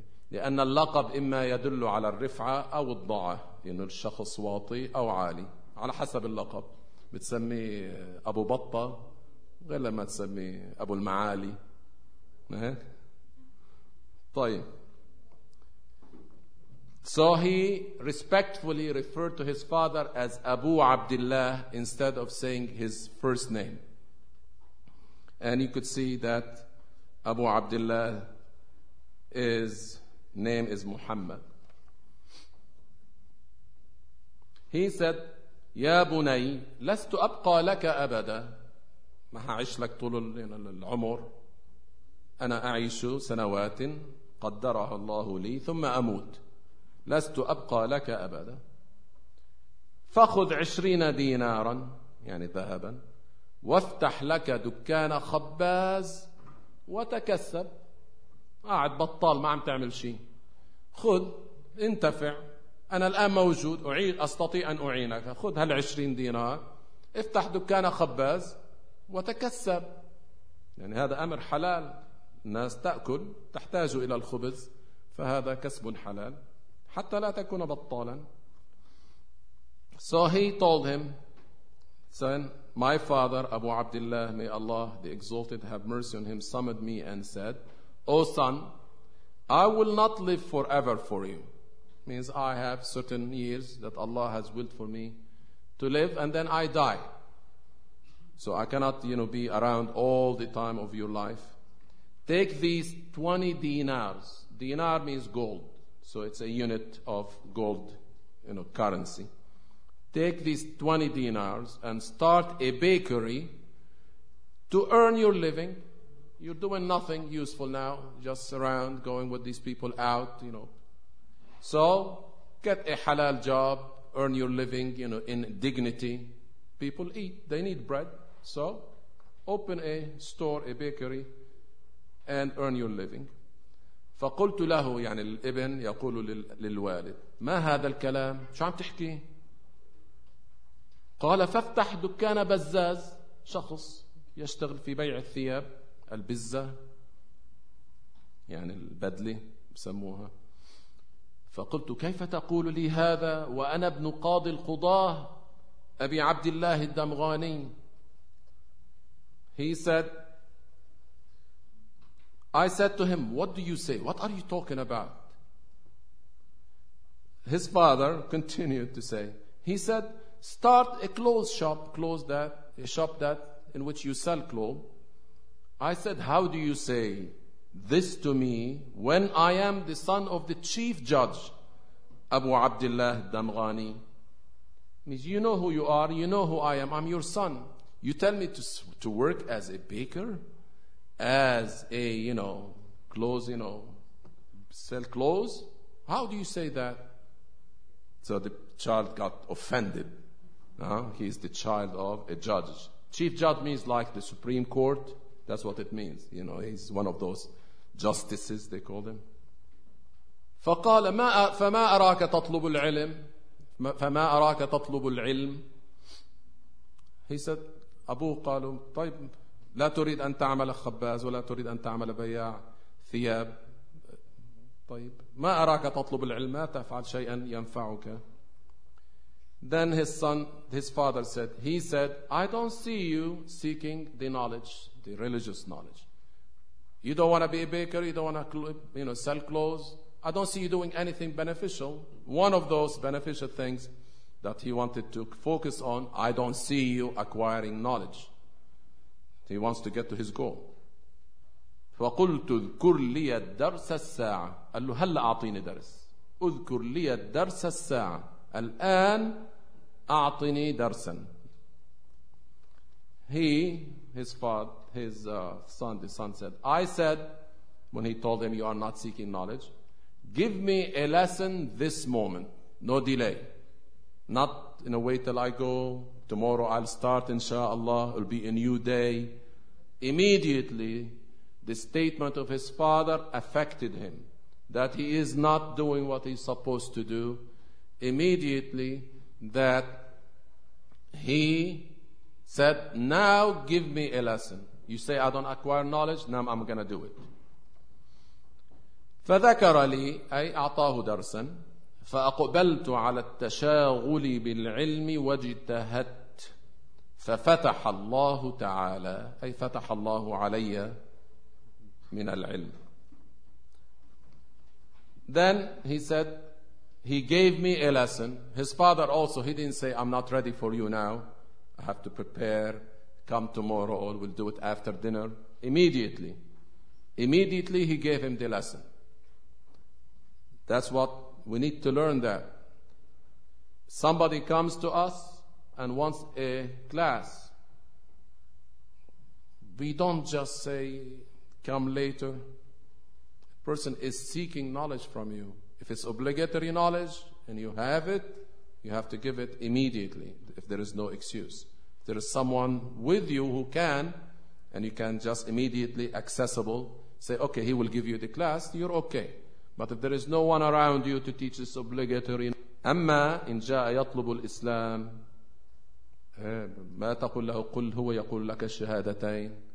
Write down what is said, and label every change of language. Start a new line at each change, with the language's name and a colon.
Arabic: لأن اللقب إما يدل على الرفعة أو الضعة إنه الشخص واطي أو عالي على حسب اللقب بتسمي أبو بطة غير لما تسمي أبو المعالي طيب
English: So he respectfully referred to his father as Abu Abdullah instead of saying his first name. And you could see that Abu Abdullah, his name is Muhammad. He said,
Arabic: Ya Bunay, lastu abqa laka abada. Ma ha'ish lak tulul al-umur. Ana a'ishu sanawatin qaddaraha Allahu li thumma amut. لست أبقى لك أبدا فخذ 20 دينارا يعني ذهبا وافتح لك دكان خباز وتكسب قاعد بطال ما عم تعمل شيء خذ انتفع أنا الآن موجود أستطيع أن أعينك خذ هال20 دينار افتح دكان خباز وتكسب يعني هذا أمر حلال الناس تأكل تحتاج إلى الخبز فهذا كسب حلال حتى لا تكون بطالا.
English: So he told him, son, my father Abu Abdullah, may Allah the Exalted have mercy on him, summoned me and said, O son, I will not live forever for you. Means I have certain years that Allah has willed for me to live and then I die. So I cannot, you know, be around all the time of your life. Take these 20 dinars. Dinar means gold. So it's a unit of gold, you know, currency. Take these 20 dinars and start a bakery to earn your living. You're doing nothing useful now, just around going with these people out, you know. So get a halal job, earn your living, you know, in dignity. People eat, they need bread. So open a store, a bakery, and earn your living.
Arabic: فقلت له يعني الابن يقول للوالد ما هذا الكلام شو عم تحكي قال فافتح دكان بزاز شخص يشتغل في بيع الثياب البزة يعني البدلة بسموها فقلت كيف تقول لي هذا وأنا ابن قاضي القضاة أبي عبد الله الدمغاني
English: He said I said to him, what do you say? What are you talking about? His father continued to say, he said, start a clothes shop, clothes that, a shop that in which you sell clothes. I said, how do you say this to me when I am the son of the chief judge, Abu Abdullah Damghani? Means you know who you are, you know who I am, I'm your son. You tell me to work as a baker? As a, you know, clothes, you know, sell clothes? How do you say that? So the child got offended. He is the child of a judge. Chief judge means like the Supreme Court. That's what it means. You know, he's one of those justices, they call them.
Arabic: فقال ما فما أراك تطلب العلم فما أراك تطلب العلم.
English: He said,
Arabic: أبوه قال طيب لا تريد أن تعمل خباز ولا تريد أن تعمل بياع ثياب. طيب ما أراك تطلب العلم ما تفعل شيئا ينفعك.
English: Then his son, his father said, he said, I don't see you seeking the knowledge, the religious knowledge. You don't want to be a baker, you don't want to, you know, sell clothes. I don't see you doing anything beneficial. One of those beneficial things that he wanted to focus on, I don't see you acquiring knowledge. He wants to get to his goal.
Arabic: فَقُلْتُ اذْكُرْ لِيَ الدَّرْسَ السَّاعَةِ قال له هلا أعطيني درس. اذْكُرْ لِيَ الدَّرْسَ السَّاعَةِ الآن أعطني درسا.
English: His son said, I said, when he told him, you are not seeking knowledge, give me a lesson this moment, no delay. Not in a way till I go, tomorrow I'll start inshallah, it'll be a new day. Immediately, the statement of his father affected him, that he is not doing what he's supposed to do. Immediately, that he said, now give me a lesson. You say I don't acquire knowledge, now I'm going to do it.
Arabic: فذكر لي أي أعطاه درسا فأقبلت على التشاغل بالعلم واجتهدت ففتح الله تعالى أي فتح الله علي من العلم.
English: Then he said, he gave me a lesson. His father also, he didn't say, I'm not ready for you now, I have to prepare, come tomorrow, or we'll do it after dinner. Immediately he gave him the lesson. That's what we need to learn, that somebody comes to us and wants a class, we don't just say come later. A person is seeking knowledge from you. If it's obligatory knowledge and you have it, you have to give it immediately. If there is no excuse, if there is someone with you who can, and you can just immediately accessible, say okay, he will give you the class, you're okay. But if there is no one around you to teach this obligatory,
Arabic: أما إن جاء يطلب الإسلام ما تقول له قل هو يقول لك الشهادتين.